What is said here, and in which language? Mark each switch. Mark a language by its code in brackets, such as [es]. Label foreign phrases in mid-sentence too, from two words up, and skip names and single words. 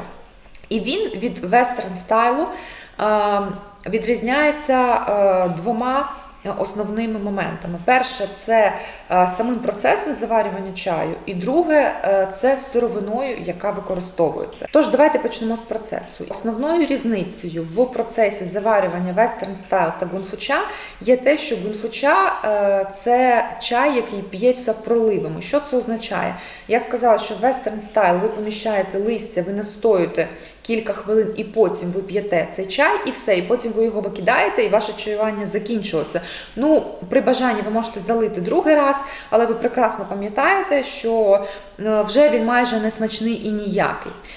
[uk] І він від [en] western style [uk] відрізняється 2 основними моментами. Перше – це самим процесом заварювання чаю, і друге – це сировиною, яка використовується. Тож, давайте почнемо з процесу. Основною різницею в процесі заварювання [en] western style [uk] та гунфу-ча є те, що гунфу-ча – це чай, який п'ється проливами. Що це означає? Я сказала, що в [en] western style [uk] ви поміщаєте листя, ви настоюєте кілька хвилин, і потім ви п'єте цей чай, і все, і потім ви його викидаєте, і ваше чаювання закінчилося. При бажанні ви можете залити другий раз, але ви прекрасно пам'ятаєте, що вже він майже не смачний і ніякий.